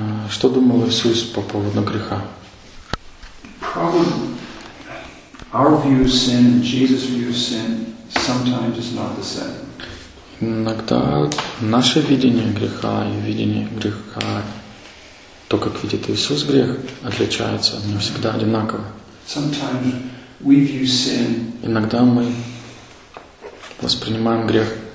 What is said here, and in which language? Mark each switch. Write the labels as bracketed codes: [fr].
[ru] Что думал Иисус по поводу греха? [en] Our view of sin and Jesus' view of sin sometimes is not the same. [ru] Иногда наше видение греха и видение греха, то, как видит Иисус грех, отличается не всегда одинаково. [en] Sometimes we view sin. [ru] Иногда мы воспринимаем грех